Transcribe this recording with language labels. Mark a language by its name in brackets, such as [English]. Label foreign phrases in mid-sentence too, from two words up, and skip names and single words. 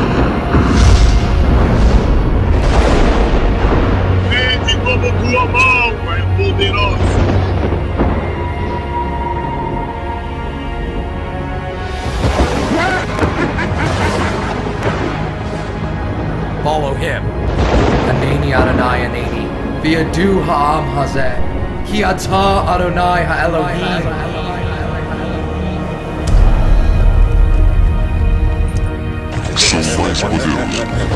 [Portuguese] Vede como tua mão é poderosa. [English] Follow him. [Hebrew] ענני אדוני ענני. וידעו העם הזה. כי אתה אדוני האלוהים. [Portuguese] Sou mais poderoso.